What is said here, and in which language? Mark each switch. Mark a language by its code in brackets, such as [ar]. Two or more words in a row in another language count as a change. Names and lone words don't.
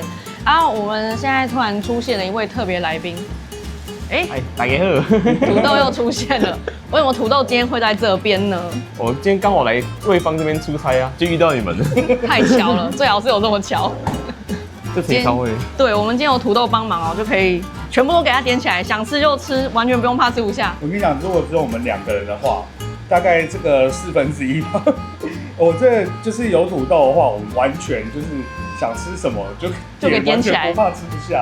[zh] 我們現在突然出現了一位特別來賓，大家好，土豆又出現了。為什麼土豆今天會在這邊呢？我今天剛好來瑞芳這邊出差啊，就遇到你們了。太巧了，最好是有這麼巧。這挺巧的。對，我們今天有土豆幫忙就可以全部都給它點起來，想吃就吃，完全不用怕吃不下。我跟你講，如果只有我們2個人的話，大概這個1/4吧。我這就是有土豆的話，我完全就是想吃什麼就給點起來，不怕吃不下。